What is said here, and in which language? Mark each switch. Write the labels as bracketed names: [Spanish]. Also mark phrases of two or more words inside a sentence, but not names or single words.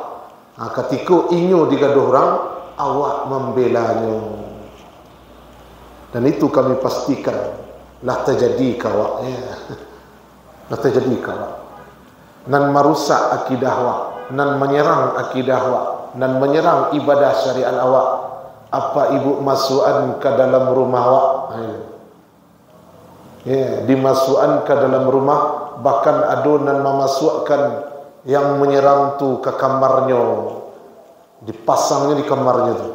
[Minangkabau] Ketika inyo digaduh orang, awak membelanya. Dan itu kami pastikan lah terjadi kawak. Lah terjadi kawak. Nan merusak akidah wak, nan menyerang akidah wak, nan menyerang ibadah syariat awak. [Indonesian] Apa ibu masukan ke dalam rumah awak? Dimasukkan ke dalam rumah, bahkan ada nan memasukkan yang menyerang tu ke kamarnya, dipasangnya di kamarnya tu.